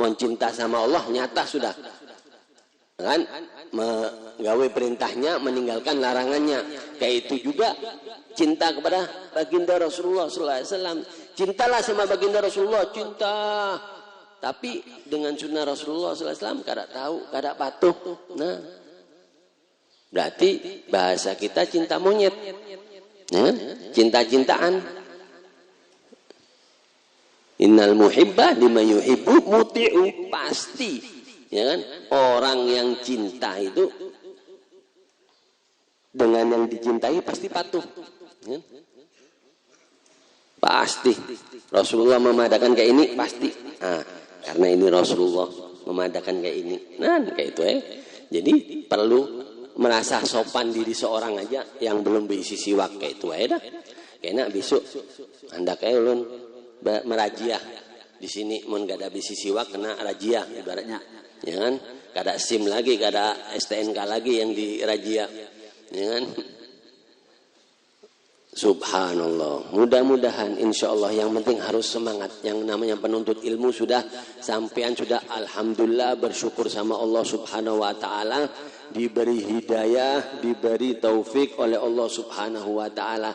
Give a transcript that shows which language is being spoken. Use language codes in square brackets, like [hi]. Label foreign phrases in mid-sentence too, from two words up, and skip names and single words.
[id] mau cinta sama Allah nyata sudah. Kan? Menggawe perintahnya, meninggalkan larangannya. Kayak itu juga cinta kepada baginda Rasulullah SAW. Cintalah sama baginda Rasulullah, cinta. Tapi dengan sunnah Rasulullah SAW kada tahu, kada patuh. Nah, berarti bahasa kita cinta monyet, ya? Cinta-cintaan. [ar] إن المحب لمن يحب مطيع, [id] pasti, ya kan? Orang yang cinta itu dengan yang dicintai pasti patuh, ya? Pasti. Rasulullah memadakan kayak ini pasti. Nah, karena ini Rasulullah memadakan kayak ini. Nah, kayak itu ya. Jadi perlu merasa sopan diri seorang aja yang belum berisi siwak kayak itu aja dah. [bjn] Kayaknya besok hendak kayak ulun merajiah di sini mun gak ada bisi siwak kena rajiah ibaratnya, ya kan? Kada SIM lagi, kada STNK lagi yang dirajia, ya kan? [id] Subhanallah. Mudah-mudahan insyaallah, yang penting harus semangat. Yang namanya penuntut ilmu sudah sampean sudah alhamdulillah bersyukur sama Allah [ar] سبحانه وتعالى, [id] diberi hidayah, diberi taufik oleh Allah [ar] سبحانه وتعالى.